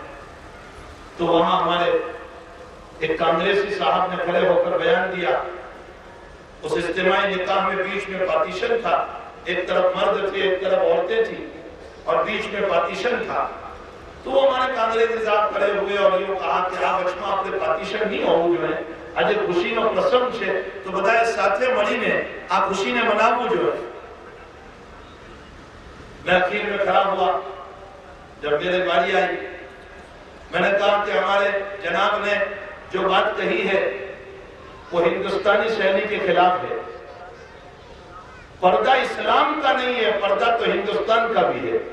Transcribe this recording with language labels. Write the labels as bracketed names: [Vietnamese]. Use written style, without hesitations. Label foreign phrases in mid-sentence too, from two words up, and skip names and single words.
[Urdu] تو وہاں ہمارے ایک کانگریسی صاحب نے کھڑے ہو کر بیان دیا. اس اجتماعی نکاح میں بیچ میں پارٹیشن تھا. ایک طرف مرد تھے ایک طرف عورتیں تھیں اور بیچ میں پارٹیشن تھا. تو وہ ہمارے کانگریسی صاحب کھڑے ہوئے اور یوں کہا کہ آپ اچھما اپنے پارٹیشن نہیں ہو جو ہے [Gujarati] આજે ખુશીનો પ્રસંગ છે તો બધાએ સાથે મળીને આ ખુશીને મનાવવું જોઈએ. [Urdu] میں اخیر میں کھڑا ہوا. جب میرے باری آئی میں نے کہا کہ ہمارے جناب نے جو بات کہی ہے وہ ہندوستانی شہری کے خلاف ہے. پردہ اسلام کا نہیں ہے، پردہ تو ہندوستان کا بھی ہے.